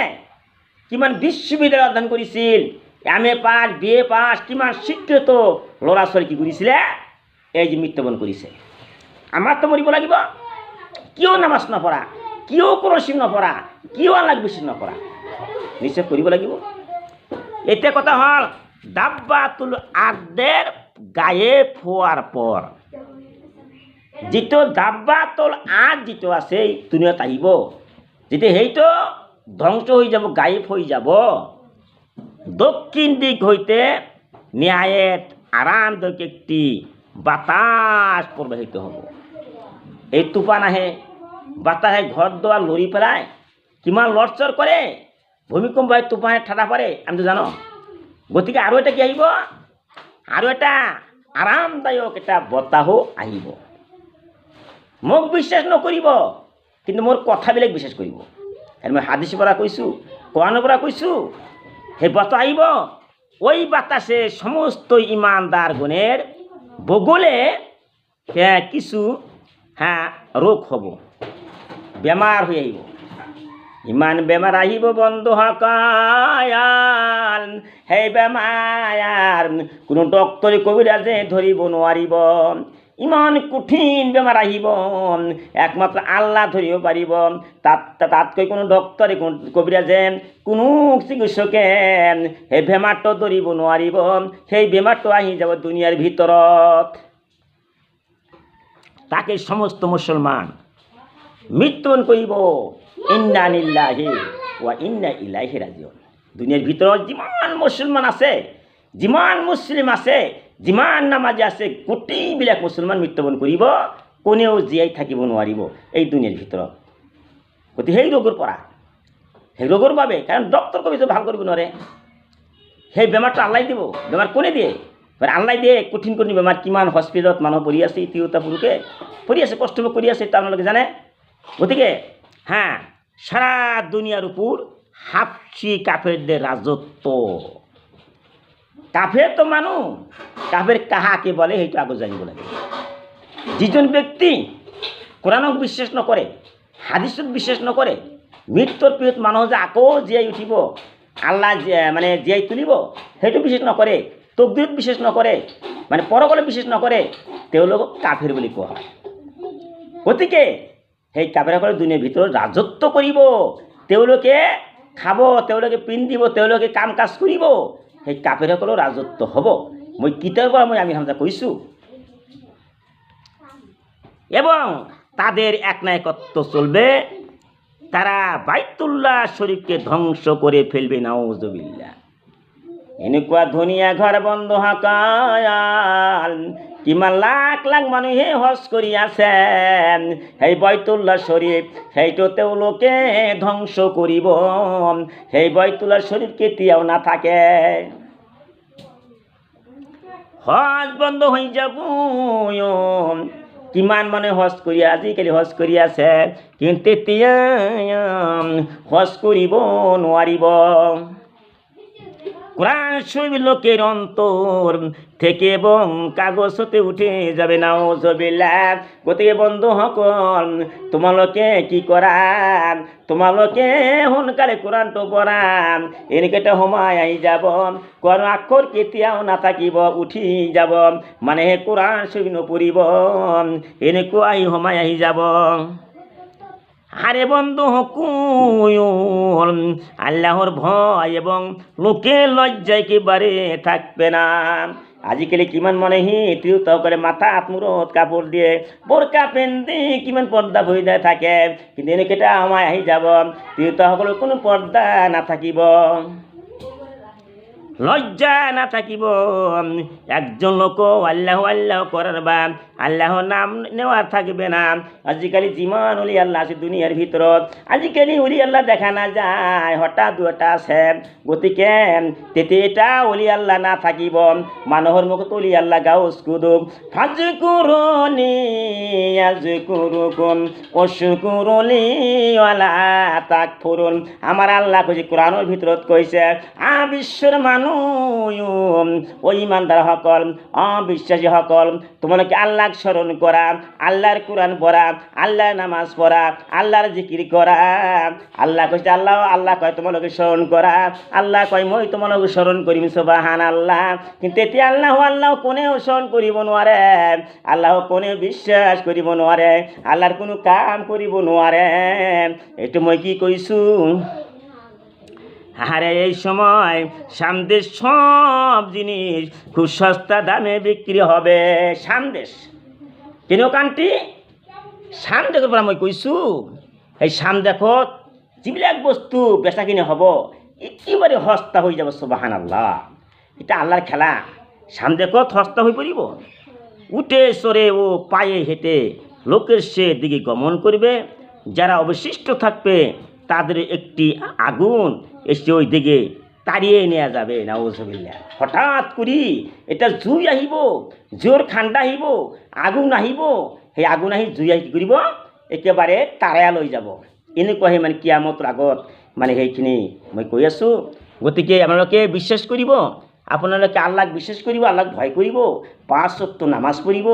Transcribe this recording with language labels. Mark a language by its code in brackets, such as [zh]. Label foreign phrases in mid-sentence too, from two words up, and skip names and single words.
[as] কিমান বিশ্ববিদ্যালয় অধ্যয়ন কৰিছিল, MA পাছ, BA পাছ, কিমান শিক্ষিত ল'ৰা ছোৱালী কি কৰিছিলে, এই যে মৃত্যুবৰণ কৰিছে। আমাৰতো মৰিব লাগিব। কিয় নামাজ নপঢ়া, কিয় কোৰআন নপঢ়া, কিয় আল্লাহ বিশ্বাস নকৰা? নিশ্চয় কৰিব লাগিব। এতিয়া কথা হ'ল [bn] দাব্বাতুল আৰ্দের গায়েব হওয়ার পর [as] যিটো দাব্বাতুল আৰ্দ যিটো আছে দুনিয়াত আহিব, যেতিয়া সেইটো ধ্বংস হৈ যাব, গায়েব হৈ যাব, [bn] দক্ষিণ দিক হইতে ন্যায়ের আরামদায়ক একটি বাতাস প্রবাহিত হব। [as] এই তুফান আহে, বাতাসে ঘর দোয়ার লৰি পেলায়, কিমান লৰচৰ কৰে, ভূমিকম্প হয়, তুফানে ঠাডা পৰে, আমি তো জানো। গতিকে আৰু এটা কি আহিব, আৰু এটা আৰামদায়ক এটা বতাহো আহিব। মোক বিশ্বাস নকৰিব, কিন্তু মোৰ কথাবিলাক বিশ্বাস কৰিব। মই হাদিছৰ পৰা কৈছোঁ, কোৰাণৰ পৰা কৈছোঁ। সেই বতাহ আহিব, [bn] ওই বাতাসে সমস্ত ইমানদার গণের বগলে কিছু রোগ হব, বেমার হয়ে আহিব। [as] ইমান বেমার আহিব বন্ধুসকল, সেই বেমাৰ কোনো ডক্তৰে কবিৰাজে ধৰিব নোৱাৰিব। ইমান কঠিন বেমাৰ আহিব, একমাত্ৰ আল্লাহ ধৰিব পাৰিব। তাতকৈ কোনো ডক্তৰে, কোনো কবিৰাজে, কোনো চিকিৎসকে সেই বেমাৰটো ধৰিব নোৱাৰিব। সেই বেমাৰটো আহি যাব দুনিয়াৰ ভিতৰত। তাকে সমস্ত মুছলমান মৃত্যুবৰণ কৰিব। [ar] إنا لله وإنا إليه راجعون. [as] দুনিয়ার ভিতৰত যিমান মুছলমান আছে, যিমান মুছলিম আছে, যিমান নামাজি আছে, গোটেইবিলাক মুছলমান মৃত্যুবৰণ কৰিব। কোনেও জীয়াই থাকিব নোৱাৰিব এই দুনিয়াৰ ভিতৰত। গতিকে সেই ৰোগৰ পৰা, সেই ৰোগৰ বাবে, কাৰণ ডক্তৰ কবি ভাল কৰিব নোৱাৰে, সেই বেমাৰটো আল্লাই দিব। বেমাৰ কোনে দিয়ে? আল্লাই দিয়ে। কঠিন কঠিন বেমাৰ কিমান হস্পিটেলত মানুহ পৰি আছে, তিৰোতা পুৰুষে পৰি আছে, কষ্ট কৰি আছে, তা আপোনালোকে জানে। [bn] গতিকে সারা দুনিয়ার উপর হাফসি কাফেরদের রাজত্ব। কাফের তো মানুষ, কাফের কাহাকে বলে [as] সেইটো আগে জানিব লাগে। যিজন ব্যক্তি কোরআনক বিশ্বাস নকৰে, হাদিছত বিশ্বাস নকৰে, মৃত্যুৰ পিছত মানুহ যে আকৌ জীয়াই উঠিব, আল্লাহ মানে জীয়াই তুলিব, সেইটো বিশ্বাস নকৰে, তকদিৰত বিশ্বাস নকৰে, মানে পৰকলে বিশ্বাস নকৰে, তেওঁলোকক কাফেৰ বুলি কোৱা হয়। গতিকে সেই কাফেৰসকলে দুনিয়াৰ ভিতৰত ৰাজত্ব কৰিব। তেওঁলোকে খাব, তেওঁলোকে পিন্ধিব, তেওঁলোকে কাম কাজ কৰিব। সেই কাফেৰসকলৰ ৰাজত্ব হ'ব। মই কিতাবৰ পৰা আমি হামজা কৈছোঁ। [bn] এবং তাদের একনায়কত্ব চলবে। তারা বাইতুল্লাহ শরীফকে ধ্বংস করে ফেলবে, নাউজুবিল্লাহ। [as] এনেকুৱা ধুনীয়া ঘৰ বন্ধুসকল, কিমান লাখ লাখ মানুহে হজ কৰি আছে। সেই বাইতুল্লাহ শরীফ সেইটো তেওঁলোকে ধ্বংস কৰিব। সেই বাইতুল্লাহ শরীফ কেতিয়াও নাথাকে। হজ বন্ধ হৈ যাব। কিমান মানুহে হজ কৰি আজিকালি হজ কৰি আছে, কিন্তু তেতিয়া হজ কৰিব নোৱাৰিব। [bn] কোরআন শরীফ লোকের অন্তর থেকে এবং কাগজ হতে উঠে যাবে নাউজুবিল্লাহ। [as] গতিকে বন্ধু সকল তোমালোকে কি করা, তোমালোকে সোনকালে কোরআনটো পঢ়া, এনেকেইটা সময় আহি যাব কোন আখৰ কেতিয়াও নাথাকিব, উঠি যাব, মানে কোরআন শরীফ নপঢ়িব, এনেকুৱা সময় আহি যাব। [bn] আরে বন্ধু হকুল আল্লাহর ভয় এবং লোকের লজ্জা একেবারে থাকবে না। [as] আজিকালি কিমান মানুহে তিৰোতা কৰে মাথাত মূৰত কাপোৰ দিয়ে, বোৰকা পিন্ধি কিমান পৰ্দা বহি থাকে, কিন্তু এনেকেইটা সময় আহি যাব তিৰোতাসকলৰ কোনো পৰ্দা নাথাকিব, লজ্জা না থাকিব। [bn] একজন লোক আল্লাহ আল্লাহ করার বা আল্লাহর নাম নেওয়ার থাকবে না। [as] আজিকালি যিমান অলি আল্লাহ আছে দুনিয়ার ভিতৰত, আজিকালি অলি আল্লাহ দেখা না যায়, হঠাৎ দুটা আছে। গতিকে তেতিয়া এটা অলি আল্লাহ না থাকিব, মানুহৰ মুখত অলি আল্লাহ গাউজ কুদুক [ar] فاذكروني أذكركم واشكروا لي ولا تكفرون. [bn] আমার আল্লাহ কইছে কোরআনের [as] ভিতৰত কৈছে, বিশ্বৰ মানুহ ও ইমানদার সকল, অবিশ্বাসী সকল, তোমাকে আল্লাহক স্মরণ করা, [bn] আল্লাহর কোরআন পড়া, আল্লাহর নামাজ পড়া, আল্লাহর জিকির করা। [as] আল্লাহ কইছে আল্লাহ আল্লাহ কয় তোমাকে স্মরণ করা, আল্লাহ কয় মই তোমাকে স্মরণ করিম সুবহানাল্লাহ। কিন্তু এতিয়া আল্লাহ আল্লাহ কোনেও স্মরণ করিব নোৱাৰে, আল্লাহ কোনেও বিশ্বাস করিব নোৱাৰে, আল্লাহর কোনো কাম করিব নোৱাৰে। এইটো মই কি কৈছো। [bn] আরে এই সময় সামদেশ সব জিনিস খুব সস্তা দামে বিক্রি হবে। [as] সামদেশ কেন কান্টি সামদেশৰ পৰা মই কৈছোঁ, এই সামদেশত যিবিলাক বস্তু বেচা কিনে হ'ব একেবাৰে সস্তা হৈ যাব সুবহানাল্লাহ। এটা আল্লাহর খেলা, সামদেশত সস্তা হৈ পৰিব। [bn] উঠে চড়ে ও পায়ে হেঁটে লোকের সে দিকে গমন করবে, যারা অবশিষ্ট থাকবে তাদের একটি আগুন এসে ওই দিকে তাড়িয়ে নেওয়া যাবে নাউজুবিল্লাহ। [as] হঠাৎ করি এটা জুই আহিব, জোর ঠাণ্ডা আহিব, আগুন আহিব, সেই আগুন আহি জুই আহি কি কৰিব একেবাৰে তাৰাই লৈ যাব। এনেকুৱা মানে কিয়ামতৰ আগত মানে সেইখিনি মই কৈ আছোঁ। গতিকে আপোনালোকে বিশ্বাস কৰিব, আপোনালোকে আল্লাহক বিশ্বাস কৰিব, আল্লাহক ভয় কৰিব, 5 ওয়াক্ত নামাজ পঢ়িব।